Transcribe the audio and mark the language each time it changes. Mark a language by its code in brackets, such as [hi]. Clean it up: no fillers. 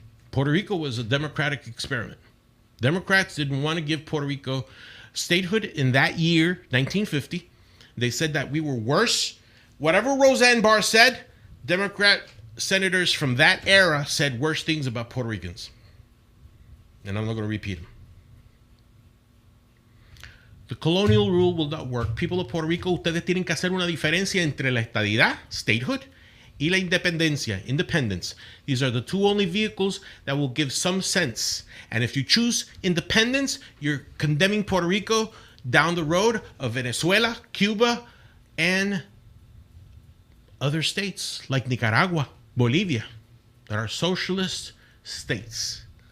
[en] Puerto Rico was a democratic experiment. Democrats didn't want to give Puerto Rico statehood in that year, 1950. They said that we were worse. Whatever Roseanne Barr said, Democrat senators from that era said worse things about Puerto Ricans. And I'm not going to repeat them. The colonial rule will not work. People of Puerto Rico, [es] ustedes tienen que hacer una diferencia entre la estadidad, statehood, y la independencia, independence. [en] These are the two only vehicles that will give some sense. And if you choose independence, you're condemning Puerto Rico down the road of Venezuela, Cuba, and other states like Nicaragua, Bolivia, that are socialist states.